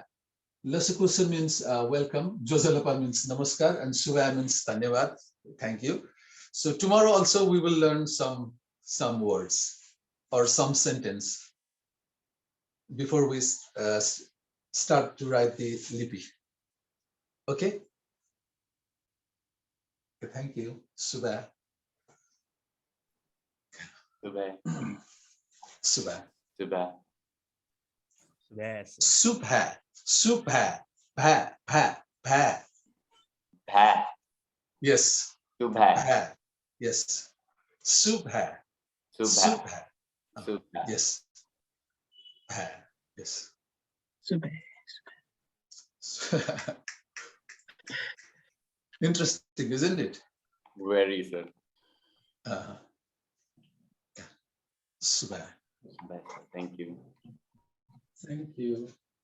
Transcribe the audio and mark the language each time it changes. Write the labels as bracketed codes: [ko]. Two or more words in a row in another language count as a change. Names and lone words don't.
[en] Lasikusa means welcome, Jojalapa means namaskar, and Subha means dhanyavad, thank you. So tomorrow also we will learn some words or some sentence before we start to write the lipi. Okay? Okay, thank you. Subha. Subha. Subha. Subha. Subha. Subha. Bha. Bha. Bha. Bha. Yes. Subha. Bha. Yes. Subha. Subha. Subha. Yes. Bha. Yes. Subha. Interesting, isn't it? Very, sir. Subha. Thank you. Thank you.